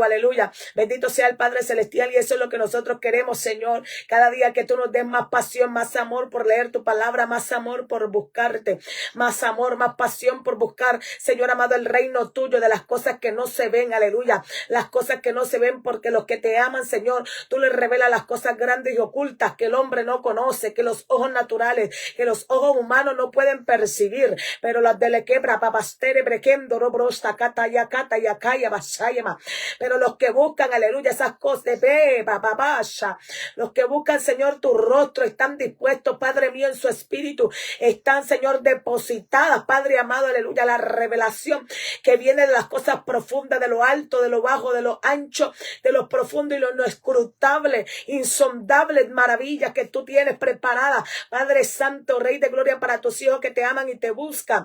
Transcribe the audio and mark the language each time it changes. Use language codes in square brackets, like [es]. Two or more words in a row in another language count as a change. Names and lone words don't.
[es] aleluya, bendito sea el Padre Celestial, y eso es lo que nosotros queremos, Señor, cada día que tú nos des más pasión, más amor por leer tu palabra, más amor por buscarte, más amor, más pasión por buscar, Señor amado, el reino tuyo, de las cosas que no se ven, aleluya, las cosas que no se ven, porque los que te aman, Señor, tú les revelas las cosas grandes y ocultas que el hombre no conoce, que los ojos naturales, que los ojos humanos no pueden percibir, pero las de Lequebra, papastere, brequendo, robrosta, cataya, calla, basayama, pero los que buscan, aleluya, esas cosas de papabasha, los que buscan, Señor, tu rostro, están dispuestos, Padre mío, en su espíritu, están, Señor, depositadas, Padre amado, aleluya, la revelación que viene de las cosas profundas, de lo alto, de lo bajo, de lo ancho, de lo profundo y lo no escrutable, insondables maravillas que tú tienes preparadas, Padre Santo, Rey de Gloria, para tus hijos que te aman y te buscan.